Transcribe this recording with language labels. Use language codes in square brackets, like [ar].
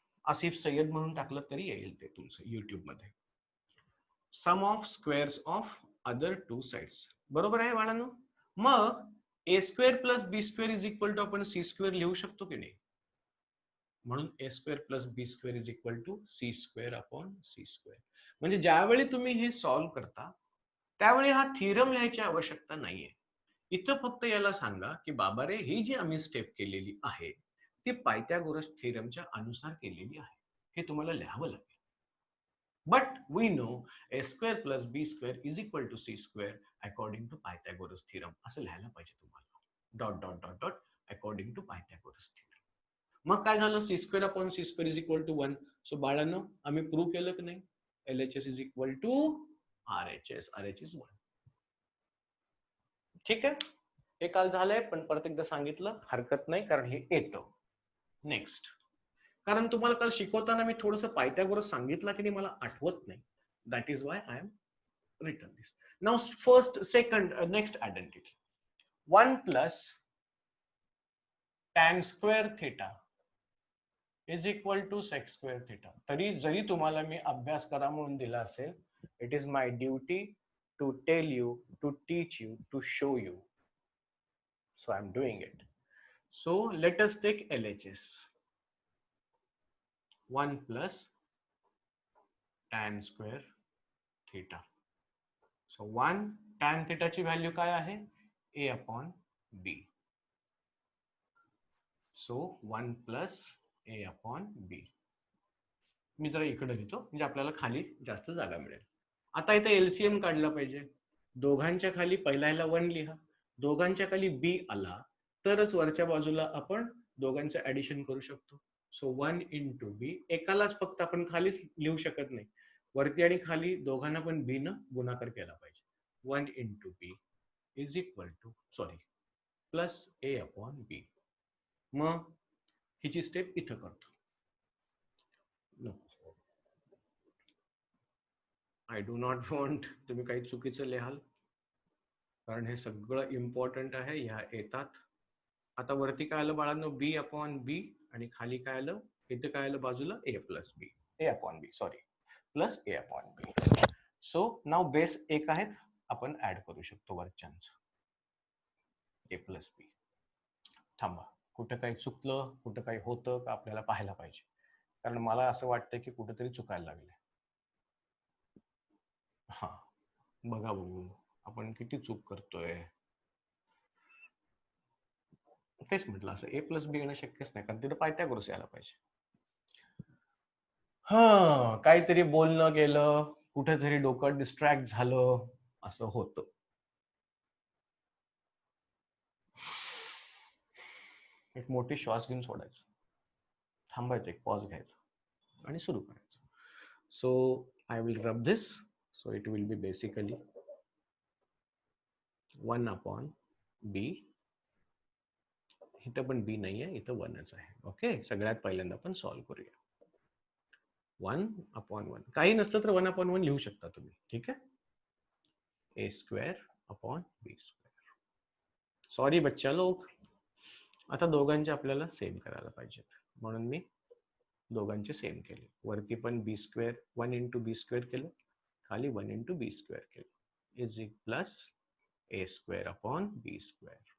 [mr] आसिफ सय्यद म्हणून टाकलं तरी येईल ते तुमचं युट्यूब मध्ये. सम of squares of other two sides, बरोबर आहे बाळांनो. मग [en] A square plus B square is equal to [mr] आपण [en] C square [mr] लिहू शकतो की नाही? [en] म्हणून A square plus B square is equal to C square upon C square. [mr] म्हणजे ज्यावेळी तुम्ही हे सॉल्व्ह करता त्यावेळी हा थिरम लिहायची आवश्यकता नाहीये. इथं फक्त याला सांगा की बाबा रे, ही जी आम्ही स्टेप केलेली आहे ती पायथागोरस थिरमच्या अनुसार केलेली आहे, हे तुम्हाला लिहावं लागेल. [en] but we know A square plus B square is equal to C square according to Pythagoras theorem [mr] असं लिहायला पाहिजे तुम्हाला. [en] Dot dot dot dot according to Pythagoras theorem. [mr] मग काय झालं? [en] C square upon C square is equal to 1. [mr] So बाळांनो, आम्ही prove केलं की नाही? LHS is equal to RHS. [en] RH is 1. [mr] ठीक आहे, हे काल झालंय पण परत एकदा सांगितलं हरकत नाही, कारण हे येतं. नेक्स्ट, कारण तुम्हाला काल शिकवताना मी थोडंसं पायथागोरस सांगितलं की नाही मला आठवत नाही. [en] That is why I am written this. Now first second next identity 1 plus tan square theta is equal to sec square theta. [mr] तरी जरी तुम्हाला मी अभ्यास करा म्हणून दिला असेल, [en] It is my duty to tell you, to teach you, to show you. So I'm doing it. So let us take LHS. 1 plus tan square theta. [mr] So 1 tan theta ची value काय आहे? [en] A upon B. So 1 plus A upon B. [mr] मी जरा इकडे लिहितो म्हणजे आपल्याला खाली जास्त जागा मिळेल. आता इथे LCM काढला पाहिजे. दोघांच्या खाली पहिल्याला 1 लिहा, दोघांच्या खाली B आला तरच वरच्या बाजूला आपण दोघांचं ऍडिशन करू शकतो. सो 1 इंटू बी, एकालाच फक्त आपण खालीच लिहू शकत नाही, वरती आणि खाली दोघांना पण बी न गुणाकार केला पाहिजे. [en] 1 into B is equal to plus A upon B. [mr] मग हिची स्टेप इथं करतो. नको, [en] I do not want [mr] तुम्ही काही चुकीचं लिहाल, कारण हे सगळं इम्पॉर्टंट आहे. ह्या येतात. आता वरती काय आलं बाळांनो? बी अपॉन बी, आणि खाली काय आलं? इथे काय आलं बाजूला? [en] A plus B, A upon B, sorry, plus A upon B. [mr] सो नाव बेस एक आहेत, आपण ऍड करू शकतो वरच्यांच. ए प्लस बी. थांबा, कुठं काही चुकलं, कुठं काही होतं का आपल्याला पाहायला पाहिजे, कारण मला असं वाटतं की कुठेतरी चुकायला लागले. हा, बघा बघू आपण किती चूक करतोय. तेच म्हटलं, असं ए प्लस बी येणं शक्यच नाही, कारण तिथं पायथागोरस यायला पाहिजे. हा, काहीतरी बोलणं गेलं, कुठेतरी डोकं डिस्ट्रॅक्ट झालं, असं होतं. एक मोठी श्वास घेऊन सोडायचं, थांबायचं, एक पॉज घ्यायचा आणि सुरू करायचं. [en] So I will rub this. So it will be basically 1 upon B. [mr] इथं पण बी नाही आहे, इथं 1च आहे. ओके, सगळ्यात पहिल्यांदा आपण सॉल्व्ह करूया. 1 अपॉन 1, काही नसलं तर 1 अपॉन 1 लिहू शकता तुम्ही. ठीक आहे, ए स्क्वेअर अपॉन बी स्क्वेअर. सॉरी बच्चा लोग, आता दोघांचे आपल्याला सेम करायला पाहिजेत, म्हणून मी दोघांचे सेम केले. वरती पण बी स्क्वेअर 1 इंटू बी स्क्वेअर केलं, खाली 1 इंटू बी स्क्वेअर केलं, is equal plus A square upon B square.